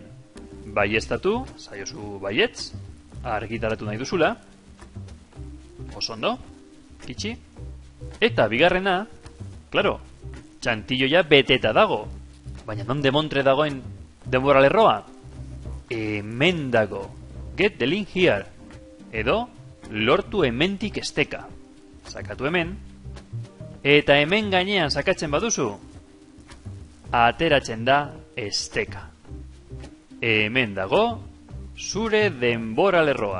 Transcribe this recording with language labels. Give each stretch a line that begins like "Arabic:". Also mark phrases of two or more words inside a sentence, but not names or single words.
Basque: Baieztatu, saiozu baietz, argitaratu nahi duzula. Oso ondo, itxi. Eta bigarrena, klaro, txantilloia beteta dago. Baina non demontre dagoen denboralerroa? Hemen dago.
English: Get the link here.
Basque: Edo, lortu hementik esteka. Sakatu hemen. Eta hemen gainean sakatzen baduzu, ateratzen da esteka. Hemen dago zure denboralerroa.